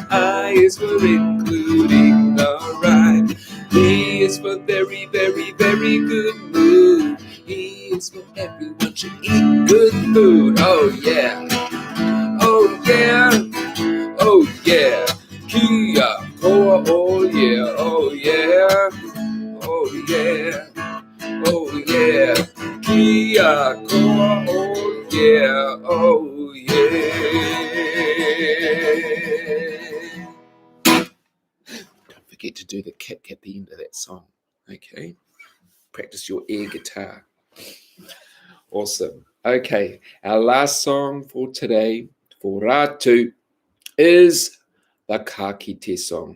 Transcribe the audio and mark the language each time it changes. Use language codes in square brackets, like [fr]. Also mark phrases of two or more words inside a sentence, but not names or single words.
[en] I is for including the rhyme. V is for very, very, very good mood. E is for everyone should eat good food. Oh yeah, oh yeah, oh yeah. [mi] Kia koa, [en] oh yeah, oh yeah, oh yeah, oh yeah. [mi] Kia koa, [en] oh yeah, oh yeah. Don't forget to do the kick at the end of that song, okay? Practice your air guitar. Awesome. Okay, our last song for today, for Rātu, is the Kite Song.